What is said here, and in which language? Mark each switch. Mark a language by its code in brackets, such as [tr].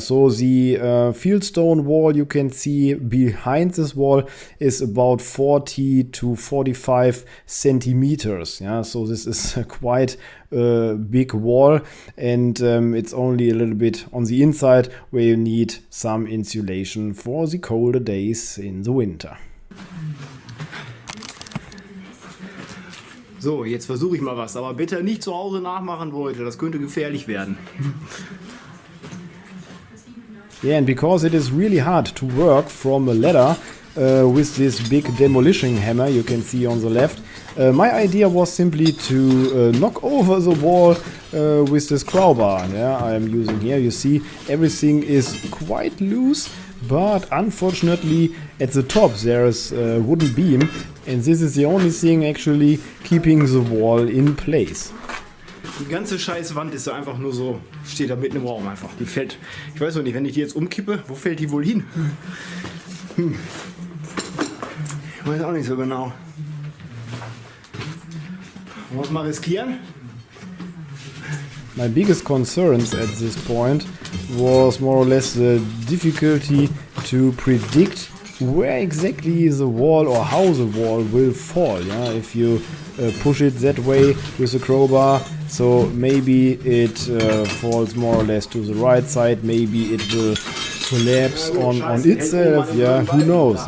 [en] So the fieldstone wall you can see behind this wall is about 40 to 45 centimeters. So this is a quite big wall, and it's only a little bit on the inside where you need some insulation for the colder days in the winter. [de] So, jetzt versuche ich mal was, aber bitte nicht zu Hause nachmachen, Leute, das könnte gefährlich werden. [en] Yeah, and because it is really hard to work from a ladder with this big demolition hammer you can see on the left, my idea was simply to knock over the wall with this crowbar I am using here. You see, everything is quite loose, but unfortunately at the top there is a wooden beam, and this is the only thing actually keeping the wall in place. [de] Die ganze scheiß Wand ist so einfach nur so, steht da mitten im Raum einfach. Die fällt, ich weiß noch nicht, wenn ich die jetzt umkippe, wo fällt die wohl hin? Ich weiß auch nicht so genau. Wollen wir mal riskieren? [en] My biggest concerns at this point was more or less the difficulty to predict where exactly the wall or how the wall will fall. If you push it that way with a crowbar, so maybe it falls more or less to the right side, maybe it will collapse on itself, who knows.